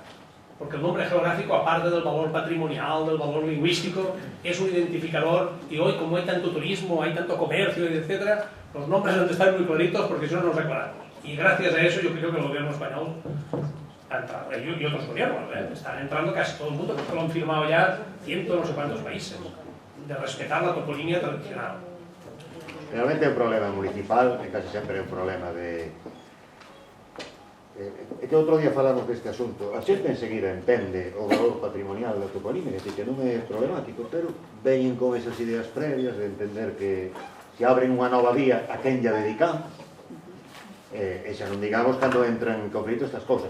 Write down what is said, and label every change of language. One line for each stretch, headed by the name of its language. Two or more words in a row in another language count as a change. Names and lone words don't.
Spanish: Porque el nombre geográfico, aparte del valor patrimonial, del valor lingüístico, es un identificador, y hoy como hay tanto turismo, hay tanto comercio, etc., los nombres han de estar muy claritos porque si no nos aclaramos. Y gracias a eso yo creo que el gobierno español ha entrado, y otros gobiernos, están entrando casi todo el mundo, porque lo han firmado ya no sé cuántos países, de respetar la toponimia tradicional.
Galician: Realmente é un problema municipal, e casi sempre é un problema de... É que outro día falamos deste asunto. A xente enseguida entende o valor patrimonial da toponimia, que non é problemático, pero veñen con esas ideas previas de entender que se abren unha nova vía a quen lla dedicamos, e xa non digamos cando entran en conflito estas cousas.